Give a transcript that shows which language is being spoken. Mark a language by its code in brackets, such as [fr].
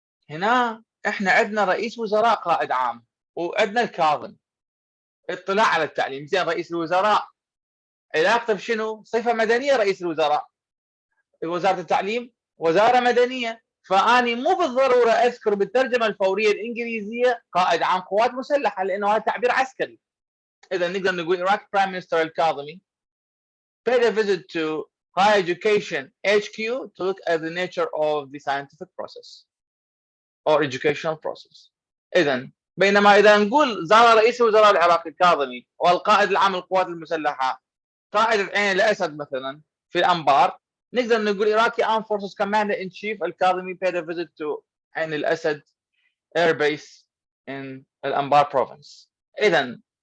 [ar] هنا احنا عندنا رئيس وزراء قائد عام وعندنا الكاظم، اطلاع على التعليم. زين رئيس الوزراء علاقته بشنو؟ صفة مدنية. رئيس الوزراء وزارة التعليم وزارة مدنية، فأني مو بالضرورة أذكر بالترجمة الفورية الإنجليزية قائد عام قوات مسلحة لأنه هذا تعبير عسكري. إذا نقدر نقول [en] Iraq Prime Minister الكاظمي paid a visit to Higher Education HQ to look at the nature of the scientific process or educational process. [ar] إذا بينما إذا نقول زار رئيس الوزراء العراقي الكاظمي والقائد العام للقوات المسلحة قائد عين الأسد مثلا في الأنبار، نقدر نقول [en] Iraqi Armed Forces Commander in Chief الكاظمي paid a visit to عين الأسد Air Base in الأنبار Province. [ar] إذا